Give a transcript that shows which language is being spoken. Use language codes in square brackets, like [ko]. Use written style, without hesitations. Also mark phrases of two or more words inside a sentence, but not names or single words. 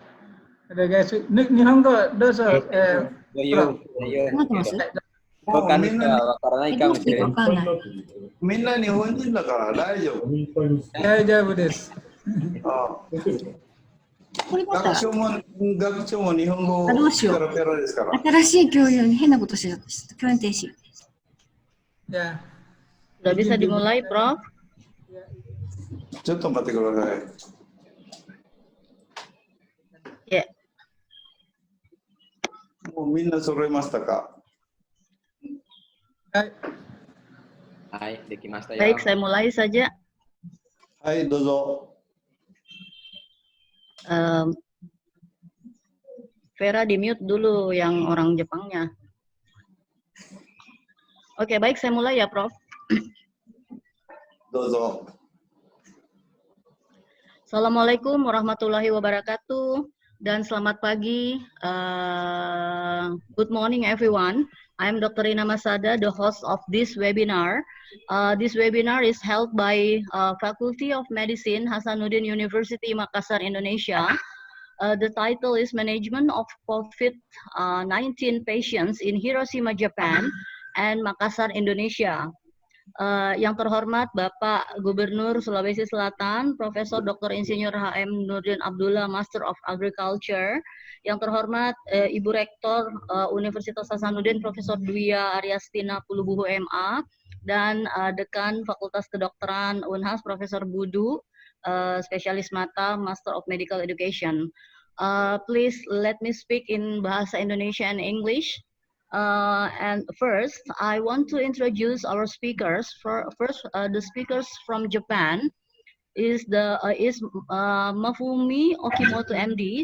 [ja] お願いします。日本語どうぞ。みんな日本人だから大丈夫。大丈夫です。学長も日本語ペラペラですから。新しい共有に変なことしちゃった。共有停止。 [id] Ya. Sudah bisa dimulai, Prof? [ja] ちょっと待ってください。 [id] Ya. [ja] もうみんな揃えましたか？はい。はい、できましたよ。 [id] Baik, saya mulai saja. [ja] はい、どうぞ。 [id] Vera di mute dulu yang orang Jepangnya. Oke, baik, saya mulai ya, Prof. [ja] どうぞ。 [ar] السلام عليكم ورحمة الله وبركاته [id] dan selamat pagi. [en] Good morning, everyone. I'm Dr. Rina Masada, the host of this webinar. This webinar is held by Faculty of Medicine, Hasanuddin University, Makassar, Indonesia. The title is Management of COVID-19 Patients in Hiroshima, Japan, and Makassar, Indonesia. [id] Yang terhormat Bapak Gubernur Sulawesi Selatan, Profesor Dr. Insinyur HM Nurdin Abdullah, [en] Master of Agriculture. [id] Yang terhormat Ibu Rektor Universitas Hasanuddin, Profesor Dwi Aryastina Pulubuhu MA, dan Dekan Fakultas Kedokteran Unhas, Profesor Budu, spesialis mata, [en] Master of Medical Education. Please let me speak in Bahasa Indonesia and English. And first, I want to introduce our speakers. The speakers from Japan is Mafumi Okimoto MD.